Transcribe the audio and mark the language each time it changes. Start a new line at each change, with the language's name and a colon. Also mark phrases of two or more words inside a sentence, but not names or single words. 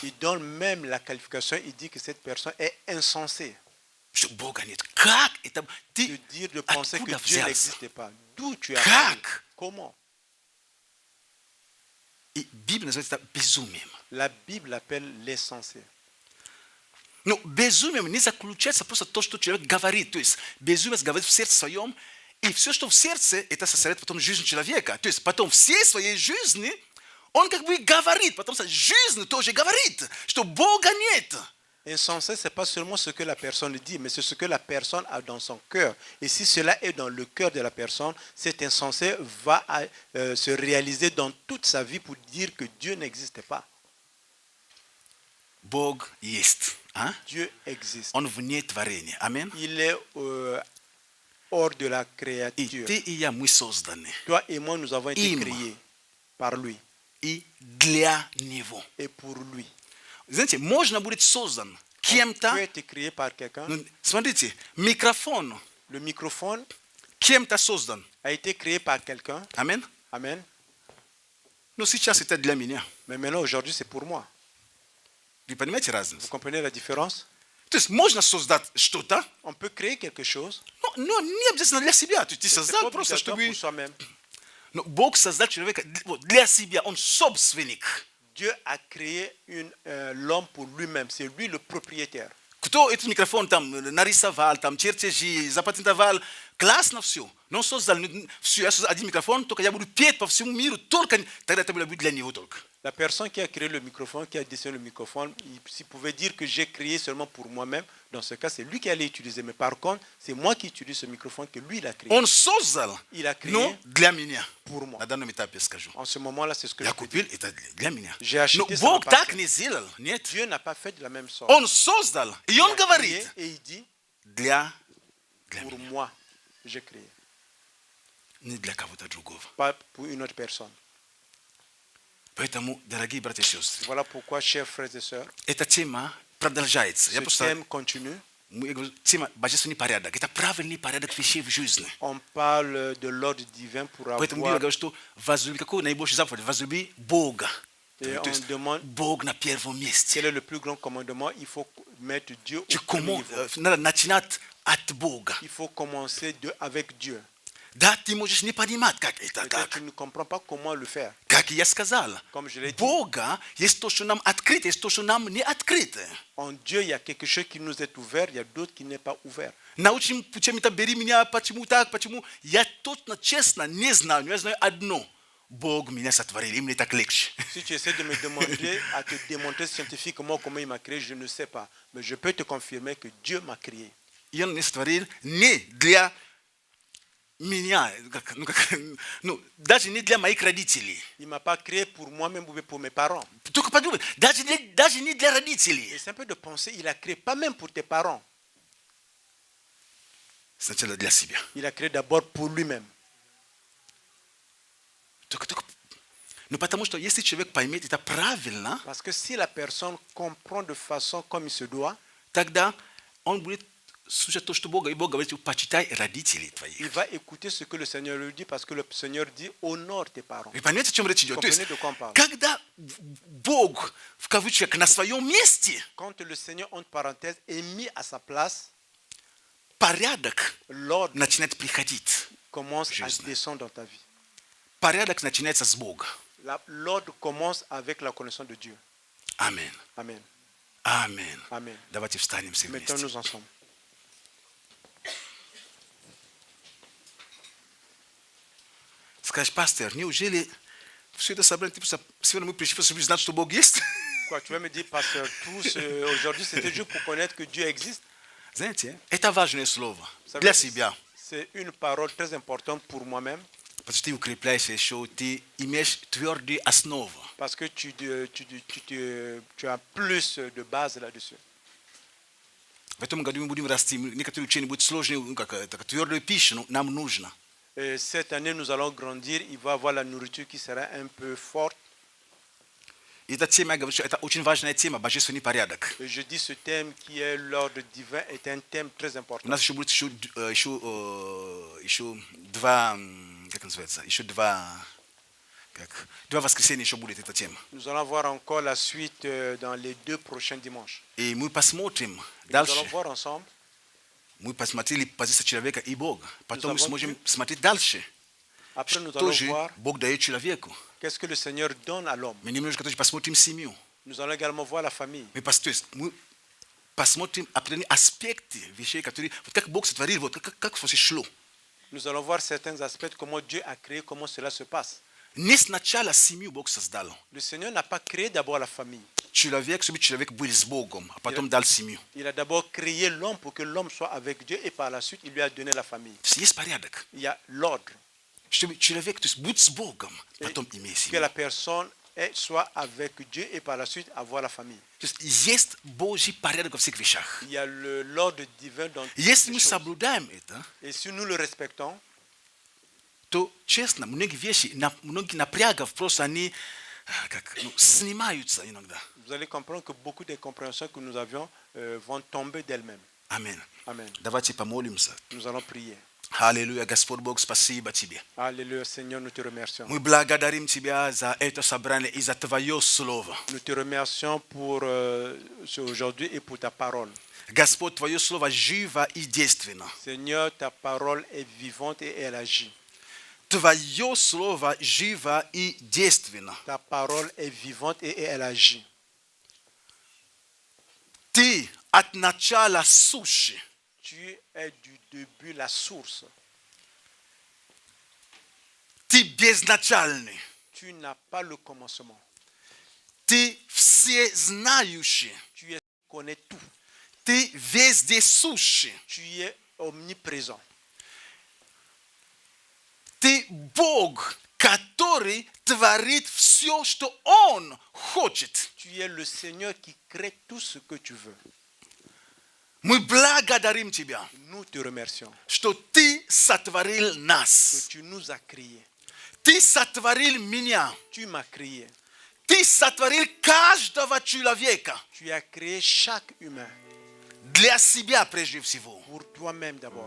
French: Il donne même la qualification, il dit que cette personne est insensée.
Russian: Что Бога нет. Как это?
French: De
Russian: Ты
French: dire, de penser que
Russian: откуда
French: Dieu
Russian: взялся?
French: n'existe pas. D'où tu as
Russian: Как?
French: appris? Comment?
Russian: И Библия называет это безумием.
French: La Bible l'appelle l'insensé.
Russian: Но безумием не заключается просто то, что человек говорит. То есть безумец говорит в сердце своем, и все, что в сердце, это составляет потом жизнь человека. То есть потом всей своей жизни он как бы говорит, потому что жизнь тоже говорит, что Бога нет.
French: Insensé, ce n'est pas seulement ce que la personne dit, mais c'est ce que la personne a dans son cœur. Et si cela est dans le cœur de la personne, cet insensé va se réaliser dans toute sa vie pour dire que Dieu n'existe pas.
Russian: Бог есть. А?
French: Dieu existe.
Russian: Он вне творения. Аминь.
French: Il est hors de la
Russian: И
French: créature.
Russian: ты и я, мы созданы.
French: Toi et moi, nous avons été
Russian: Им.
French: créés par lui
Russian: И для Него.
French: et pour lui.
Russian: Знаете, можно будет создан
French: Tu
Russian: кем-то.
French: as été créé par quelqu'un.
Russian: Ну, смотрите, микрофон
French: Le microphone
Russian: кем-то создан.
French: a été créé par quelqu'un.
Russian: Аминь.
French: Amen.
Russian: Но сейчас это для меня.
French: Mais maintenant, aujourd'hui, c'est pour moi.
Russian: Вы понимаете
French: Vous
Russian: разницу?
French: comprenez la différence?
Russian: То есть можно создать что-то,
French: On peut créer quelque chose,
Russian: но не обязательно для себя. То есть ты
French: mais c'est pas
Russian: создал просто,
French: obligatoire
Russian: чтобы...
French: pour soi-même.
Russian: Но Бог создал человека вот, для себя. Он собственник.
French: Dieu a créé l'homme pour lui-même. C'est lui le propriétaire.
Russian: Кто этот микрофон там нарисовал, там чертежи, запатентовал, классно все. Но он создал все. Я создал один микрофон, только я буду петь по всему миру, только тогда это будет для него только.
French: La personne qui a créé le microphone, qui a dessiné le microphone, s'il pouvait dire que j'ai créé seulement pour moi-même, dans ce cas, c'est lui qui allait l'utiliser. Mais par contre, c'est moi qui utilise ce microphone que lui, il a créé.
Russian: Он создал,
French: Il a créé
Russian: но для меня.
French: pour moi.
Russian: На данном этапе скажу.
French: En ce moment-là, c'est ce que
Russian: Я
French: je peux
Russian: купил,
French: dire.
Russian: это для меня.
French: J'ai acheté,
Russian: Но
French: ça
Russian: Бог
French: m'appartient.
Russian: так не сделал, нет.
French: Dieu n'a pas fait de la même sorte.
Russian: Он создал, и
French: Il
Russian: он
French: a créé
Russian: говорит,
French: et il dit,
Russian: для
French: pour
Russian: меня,
French: moi, j'ai créé.
Russian: не для кого-то другого.
French: Pas pour une autre personne.
Russian: Поэтому, дорогие братья и сестры,
French: Voilà pourquoi, chers frères et sœurs,
Russian: эта тема продолжается. Я
French: ce
Russian: просто
French: thème continue.
Russian: я говорю, тема божественный порядок. Это правильный порядок вещей в жизни.
French: On parle de l'ordre divin pour
Russian: Поэтому Библия
French: avoir...
Russian: говорит, что возлюби, какой наибольший заповедь? Возлюби Бога.
French: Et
Russian: То
French: on
Russian: есть
French: demande
Russian: Бог на первом месте.
French: quel est le plus grand commandement. Il faut mettre Dieu au Tu premier comment, niveau.
Russian: надо начинать от Бога.
French: Il faut commencer avec Dieu.
Russian: Да, ты можешь не понимать, как это
French: Peut-être
Russian: так.
French: tu ne comprends pas comment le faire.
Russian: Как я сказал,
French: Comme je l'ai dit,
Russian: Бога есть то, что нам открыто, есть то, что нам не открыто.
French: en Dieu, il y a quelque chose qui nous est ouvert, il y a d'autres qui n'est pas ouvert.
Russian: Научим путем это бери меня, почему так, почему. Я точно, честно, не знаю, но я знаю одно. Бог меня сотворил, и мне так легче.
French: Si tu essaies de me demander à te démontrer scientifiquement comment il m'a créé, je ne sais pas. Mais je peux te confirmer que Dieu m'a créé.
Russian: И Он меня сотворил не для меня, даже не для моих родителей.
French: Il ne m'a pas créé pour moi-même ou pour mes parents.
Russian: Только подумай, даже не для родителей.
French: Et c'est un peu de penser, il a créé pas même pour tes parents.
Russian: Сначала для себя.
French: Il a créé d'abord pour lui-même.
Russian: Только. Ну, потому что если человек поймет это правильно,
French: Parce que si la personne comprend de façon comme il se doit,
Russian: тогда он будет слушать то, что Бог, и Бог говорит, почитай родителей
French: il
Russian: твоих.
French: va écouter ce que le Seigneur lui dit parce que le Seigneur dit honore tes parents.
Russian: Вы понимаете, о чем речь идет? То есть,
French: Comprenez de quoi on parle.
Russian: когда Бог, в кавычках, на своем месте,
French: Quand le Seigneur, entre parenthèses, est mis à sa place,
Russian: порядок
French: l'ordre
Russian: начинает приходить.
French: commence à
Russian: Жизнь.
French: descendre dans ta vie.
Russian: Порядок начинается с Бога.
French: L'ordre commence avec la connaissance de Dieu.
Russian: Аминь.
French: Amen.
Russian: Аминь.
French: Amen.
Russian: Давайте встанем все вместе.
French: Mettons-nous ensemble.
Russian: Скажешь, пастор, неужели все это собрание, сегодня мы пришли, чтобы знать, что Бог есть?
French: Quoi, tu vas me dire, pasteur, aujourd'hui c'était juste pour connaître que Dieu existe.
Russian: Знаете, это важное слово
French: Ça
Russian: для
French: veut-
Russian: себя.
French: C'est une parole très importante pour moi-même
Russian: Потому что ты укрепляешь еще, ты имеешь твердую основу.
French: parce que tu as plus de base là-dessus.
Russian: В этом году мы будем расти. Некоторые учения будут сложные, твердую пищу, но нам нужно.
French: Et cette année, nous allons grandir. Il va y avoir la nourriture qui sera un peu forte.
Russian: И эта тема, я говорю, что это очень важная тема, божественный порядок.
French: Et je dis ce thème qui est l'ordre divin est un thème très
Russian: У
French: important.
Russian: нас еще будет еще два, как называется, еще два воскресенья еще будет эта тема.
French: Nous allons voir encore la suite dans les 2 prochains dimanches.
Russian: И мы посмотрим
French: Nous allons
Russian: дальше.
French: voir ensemble.
Russian: Мы посмотрели позицию человека и Бога. Потом мы
French: Nous avons
Russian: сможем
French: vu.
Russian: смотреть дальше.
French: Après, nous
Russian: Что
French: allons
Russian: же
French: voir
Russian: Бог дает человеку.
French: qu'est-ce que le Seigneur donne à l'homme.
Russian: Мы немножко тоже посмотрим семью.
French: Nous allons également voir la famille.
Russian: То есть мы посмотрим определенные аспекты вещей, которые... Вот как Бог сотворил, вот как все шло.
French: Nous allons voir certains aspects, comment Dieu a créé, comment cela se passe.
Russian: Не сначала семью Бог создал.
French: Le Seigneur n'a pas créé d'abord la famille.
Russian: Человек, чтобы человек был с Богом, а потом дал семью.
French: Il a d'abord créé l'homme pour que l'homme soit avec Dieu et par la suite, il lui a donné la famille.
Russian: То есть есть порядок.
French: Il y a l'ordre.
Russian: Чтобы человек, то есть будь с Богом, потом имей
French: Que
Russian: семью.
French: la personne soit avec Dieu et par la suite avoir la famille.
Russian: То есть есть Божий порядок во всех вещах.
French: Il y a l'ordre divin dans toutes
Russian: Если
French: les
Russian: мы
French: choses.
Russian: соблюдаем это,
French: Et si nous le respectons,
Russian: то, честно, многие вещи, многие напрягов просто они снимаются иногда.
French: vous allez comprendre que beaucoup des compréhensions que nous avions vont tomber d'elles-mêmes.
Russian: Аминь.
French: Amen.
Russian: Давайте помолимся.
French: Nous allons prier.
Russian: Аллилуйя, Господь Бог, спасибо Тебе.
French: Alléluia, Seigneur, nous te remercions.
Russian: Мы благодарим Тебя за это собрание и за Твое Слово.
French: Nous te remercions pour aujourd'hui et pour ta parole.
Russian: Господь, Твое Слово живо и действенно.
French: Seigneur, ta parole est vivante et elle agit.
Russian: Твое Слово живо и действенно.
French: Ta parole est vivante et elle agit.
Russian: Ты от начала суши.
French: Tu es du début la source.
Russian: Ты безначальный.
French: Tu n'as pas le commencement.
Russian: Ты всезнающий.
French: Tu connais tout.
Russian: Ты вездесущий.
French: Tu es omniprésent.
Russian: Ты Бог, который творит все, что Он хочет.
French: Tu es le Seigneur qui crée tout ce que tu veux.
Russian: Мы благодарим Тебя,
French: Nous te remercions
Russian: что Ты сотворил
French: que
Russian: нас.
French: tu nous as créés.
Russian: Ты сотворил меня.
French: Tu m'as créé.
Russian: Ты сотворил каждого человека
French: Tu as créé chaque humain
Russian: для себя прежде всего
French: pour toi-même d'abord